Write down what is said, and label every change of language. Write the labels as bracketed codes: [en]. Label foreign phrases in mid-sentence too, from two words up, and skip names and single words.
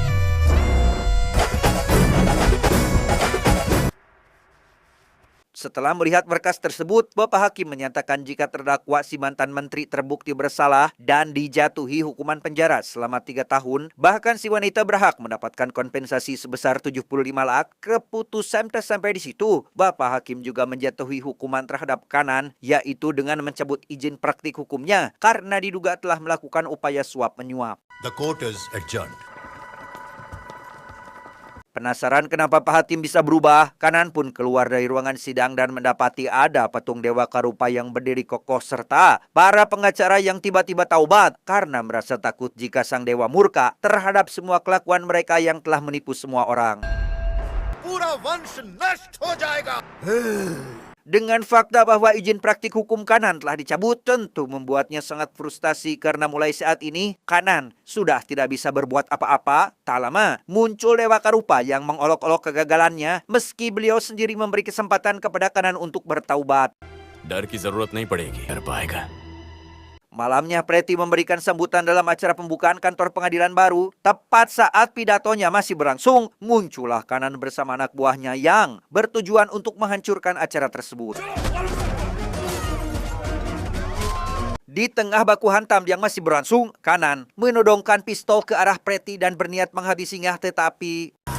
[id] Setelah melihat berkas tersebut, Bapak Hakim menyatakan jika terdakwa si mantan menteri terbukti bersalah dan dijatuhi hukuman penjara selama 3 tahun, bahkan si wanita berhak mendapatkan kompensasi sebesar 75 lakh. Keputusan tak sampai di situ, Bapak Hakim juga menjatuhi hukuman terhadap Kanan, yaitu dengan mencabut izin praktik hukumnya karena diduga telah melakukan upaya suap menyuap. [en] The court is adjourned. [id] Penasaran kenapa Pak Hakim bisa berubah? Kanan pun keluar dari ruangan sidang dan mendapati ada patung Dewa Karupa yang berdiri kokoh serta para pengacara yang tiba-tiba taubat karena merasa takut jika sang dewa murka terhadap semua kelakuan mereka yang telah menipu semua orang. [hi] पूरा वंश नष्ट हो जाएगा। [id] Dengan fakta bahwa izin praktik hukum Kanan telah dicabut, tentu membuatnya sangat frustasi karena mulai saat ini Kanan sudah tidak bisa berbuat apa-apa. Tak lama muncul Dewa Karupa yang mengolok-olok kegagalannya meski beliau sendiri memberi kesempatan kepada Kanan untuk bertaubat. [hi] डर की जरूरत नहीं पड़ेगी, कर पाएगा। [id] Malamnya Preti memberikan sambutan dalam acara pembukaan kantor pengadilan baru. Tepat saat pidatonya masih berlangsung, muncullah Kanan bersama anak buahnya yang bertujuan untuk menghancurkan acara tersebut. Di tengah baku hantam yang masih berlangsung, Kanan menodongkan pistol ke arah Preti dan berniat menghabisinya, tetapi